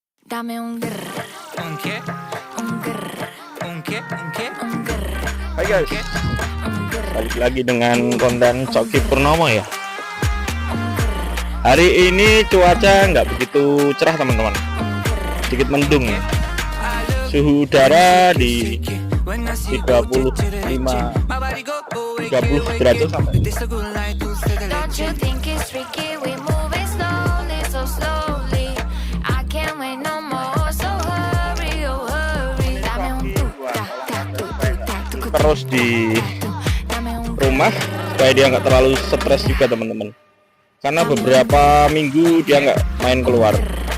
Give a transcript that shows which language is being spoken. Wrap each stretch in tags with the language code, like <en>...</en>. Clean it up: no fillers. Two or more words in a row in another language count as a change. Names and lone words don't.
<es>Dame un grr. Un qué? Un grr. Un qué? Un qué? Un grr.</es> <id>Hai guys, balik lagi dengan konten Coki Purnomo ya. Hari ini cuaca nggak begitu cerah teman-teman, sedikit mendung ya. Suhu udara di 30 derajat sampai.</id> <en>Don't you think it's tricky? We moving slowly, so slowly. I can't wait no more, so hurry, oh hurry.</en> <es>Dame un tu, ta, ta, tu, tu, ta, tu, tu,</es> <id>Terus di</id> <es>dame un</es> <id>rumah supaya dia nggak terlalu stres juga teman-teman, karena beberapa minggu dia nggak main keluar.</id>